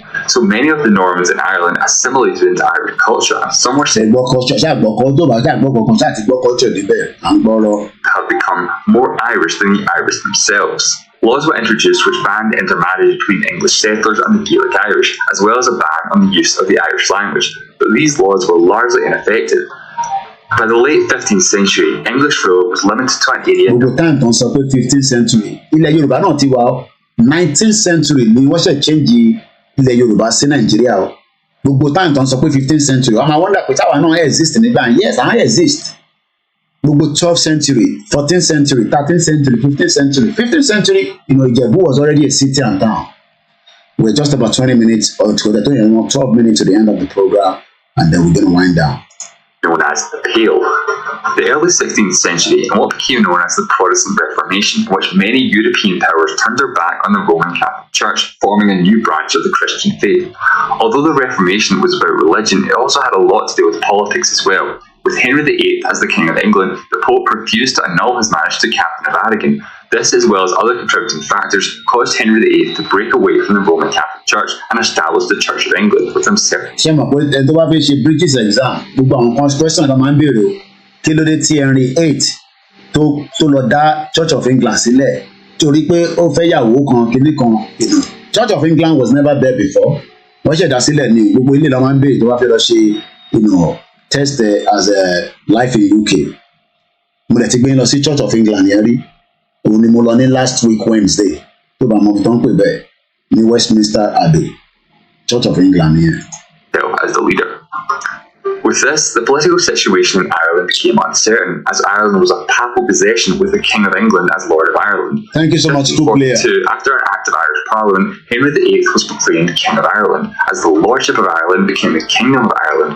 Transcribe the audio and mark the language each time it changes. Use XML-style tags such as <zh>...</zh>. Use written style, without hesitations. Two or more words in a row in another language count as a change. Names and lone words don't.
<en>So many of the Normans in Ireland assimilated into Irish culture, and some were said have become more Irish than the Irish themselves. Laws were introduced which banned intermarriage between English settlers and the Gaelic Irish, as well as a ban on the use of the Irish language, but these laws were largely ineffective. By the late 15th century, English rule was limited to an area.</en> <yo>Gbogbo time tó ń sọ pé</yo> <en>15th century,</en> <yo>ilẹ̀ Yorùbá náà ti wà ó.</yo> <en>19th century</en> <yo>ni wọ́n ṣe change ilẹ̀ Yorùbá sí Nàìjíríà ó. Gbogbo time tó ń sọ pé</yo> <en>15th century,</en> <yo>wọ́n máa wonder pé táwa náà exist nígbà yẹn. Yes, àwọn exist.</yo> <en>Gbogbo 12th century, 14th century, 13th century, 15th century. 15th century, Ìjẹ̀bú was already a city and town. We're just about 20 minutes or 12 minutes to the end of the program, and then we're going to wind down. Known as the Pale. The early 16th century and what became known as the Protestant Reformation, in which many European powers turned their back on the Roman Catholic Church, forming a new branch of the Christian faith. Although the Reformation was about religion, it also had a lot to do with politics as well. With Henry VIII as the King of England, the Pope refused to annul his marriage to Catherine of Aragon. This, as well as other contributing factors, caused Henry VIII to break away from the Roman Catholic Church and establish the Church of England with himself.</en> <yo>Ṣé mo pé ẹni tó bá fẹ́ ṣe</yo> <en>British exam</en> <yo>gbogbo àwọn constitution tó máa ń béèrè kí ló dé tí Henry VIII tó lọ dá Church of England sílẹ̀ torí pé ó fẹ́ yàwó kan kinní kan.</yo> <en>Church of England was never there before.</en> <yo>Wọ́n ṣẹ̀dá sílẹ̀ ní gbogbo ilé la máa ń béèrè tó bá fẹ́ lọ ṣe</yo> <en>test as a life in UK.</en> <yo>Mo lè ti gbé lọ sí Church of England yẹn rí. Òun ni mo lọ ní</yo> <en>last week Wednesday</en> <yo>tó bá mọ tó ń pè bẹ́ẹ̀ ní Westminster Abbey, Church of England here.</yo> <en>As the leader. With this, the political situation in Ireland became uncertain, as Ireland was a papal possession with the King of England as Lord of Ireland. Thank you so much, player. After an act of Irish Parliament, Henry VIII was proclaimed King of Ireland, as the Lordship of Ireland became the Kingdom of Ireland.</en>